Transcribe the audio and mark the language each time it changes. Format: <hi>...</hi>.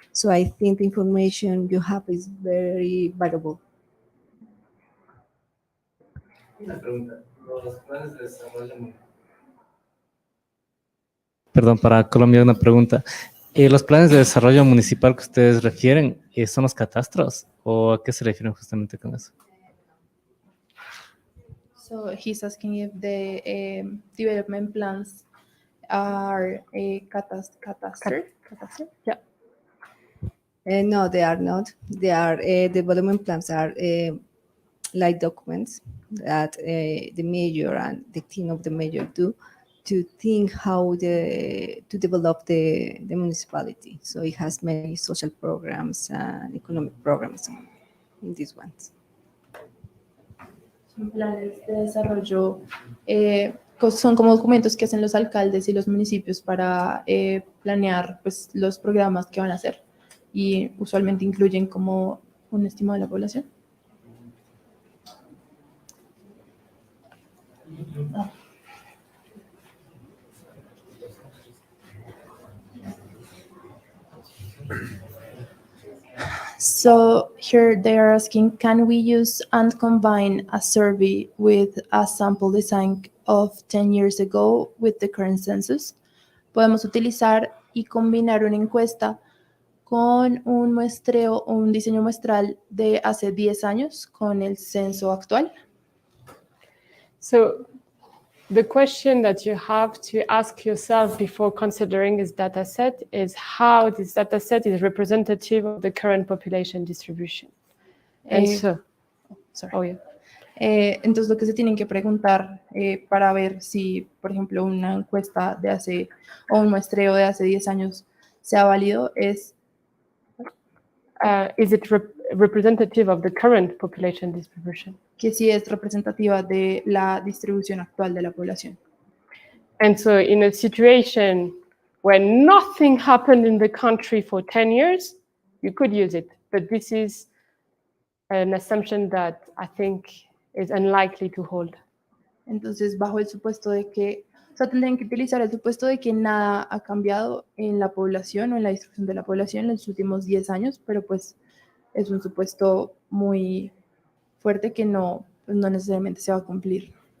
<en>So I think the information you have is very valuable.</en> <es>Una pregunta. Los planes de desarrollo. Perdón, para Colombia una pregunta. ¿Los planes de desarrollo municipal que ustedes refieren son los catastros? ¿O a qué se refieren justamente con eso?</es> <en>So he's asking if the development plans are catastrophe? Yeah. No, they are not. They are development plans are like documents that the mayor and the team of the mayor do to think how to develop the municipality. So it has many social programs and economic programs in these ones.</en> <es>Son planes de desarrollo, son como documentos que hacen los alcaldes y los municipios para planear pues, los programas que van a hacer y usualmente incluyen como un estimado de la población.</es> <en>So here they are asking, can we use and combine a survey with a sample design of 10 years ago with the current census?</en> <es>Podemos utilizar y combinar una encuesta con un muestreo o un diseño muestral de hace 10 años con el censo actual.</es> <en>So the question that you have to ask yourself before considering this data set is how this data set is representative of the current population distribution. And</en> <es>Entonces lo que se tienen que preguntar para ver si, por ejemplo, una encuesta de hace o un muestreo de hace 10 años sea válido es</es> <en>is it representative of the current population distribution?</en> <es>Que sí es representativa de la distribución actual de la población.</es> <en>And so in a situation where nothing happened in the country for 10 years, you could use it. But this is an assumption that I think is unlikely to hold.</en> <es>Entonces, bajo el supuesto de que, o sea, tendrían que utilizar el supuesto de que nada ha cambiado en la población o en la distribución de la población en los últimos 10 años, pero pues es un supuesto muy fuerte que no necesariamente se va a cumplir.</es>